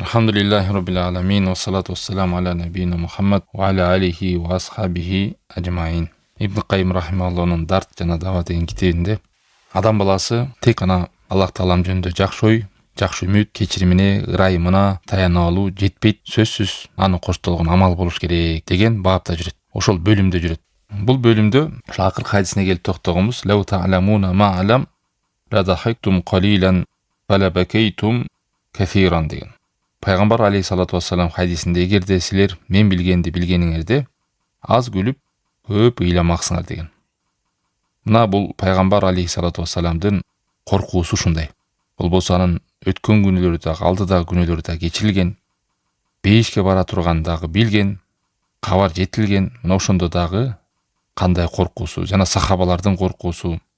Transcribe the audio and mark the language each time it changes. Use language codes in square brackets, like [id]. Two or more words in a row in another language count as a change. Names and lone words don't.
[ar] الحمد لله رب العالمين والصلاة والسلام على نبينا محمد وعلى آله وأصحابه أجمعين. [ky] Ибн Кайим рахимахуллахның Дарт жана Дава деген китебинде адам баласы тек гана Аллах Таалам жөнүндө жакшы ой, жакшы үмүт, кечиримине, ырайымына таяна алуу жетпейт, сөзсүз аны коштолгон амал болуш керек деген баапта жүрөт. Ошол бөлүмдө жүрөт. Бул бөлүмдө ошо акыркы хадисине келип токтогонбуз. [ar] لو تعلمون ما أعلم لضحكتم قليلا ولبكيتم كثيرا деген. [ky] Пайгамбар [ar] عليه الصلاة والسلام [ky] хадисинде эгерде силер мен билгенди билгениңерде аз күлүп көп ыйламаксыңар деген. Мына бул пайгамбар [ar] عليه الصلاة والسلام [ky] коркуусу ушундай. Бул болсо анын өткөн күнөлөрү дагы, алдыдагы күнөлөрү дагы кечирилген, бейишке бара турган дагы билген, кабар жетилген, мына ошондо дагы кандай коркуусу жана сахабалардын коркуусу.